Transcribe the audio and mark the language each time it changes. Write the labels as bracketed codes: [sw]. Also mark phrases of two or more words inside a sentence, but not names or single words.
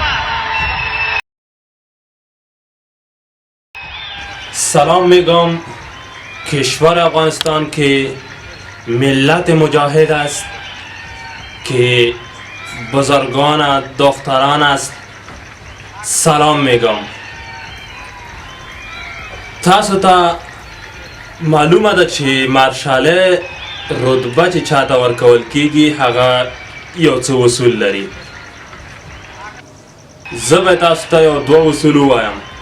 [fa] سلام میگم کشور افغانستان که ملت مجاهد است، که بزرگان دختران است. سلام میگم. [ps] تاسو ته معلومه ده چې مارشالۍ رتبه چې چاته ورکول کیږي هغه یو څه اصول لري. زه به تاسو ته یو دوه اصول ووایم.